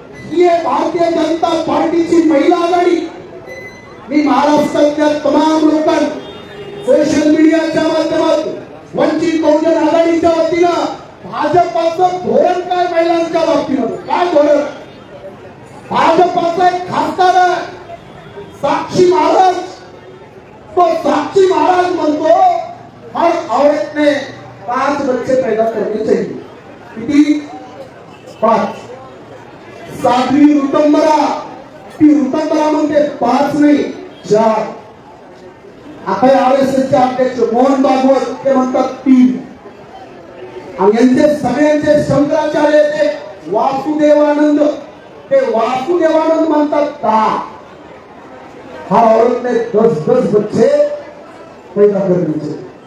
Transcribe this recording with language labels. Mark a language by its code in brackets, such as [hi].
[mr] ही भारतीय जनता पार्टीची महिला आघाडी. मी महाराष्ट्रातल्या तमाम लोकांना सोशल मीडियाच्या माध्यमातून, वंचित बहुजन आघाडीच्या वतीनं भाजपाचं धोरण काय महिलांच्या बाबतीत, काय धोरण? भाजपाचा एक खासदार आहे साक्षी महाराज. तो साक्षी महाराज म्हणतो [hi] हर औरत ने 5 बच्चे पैदा करने चाहिए. [mr] किती? 5. साध्वी ऋतंबरा, ती ऋतंबरा म्हणते 5 नाही 4. आता आरएसएसचे अध्यक्ष मोहन भागवत ते म्हणतात 3. आणि यांचे सगळ्यांचे शंकराचार्य ते वासुदेवानंद, ते वासुदेवानंद म्हणतात 10. [hi] हर औरत ने 10 बच्चे पैदा करने चाहिए.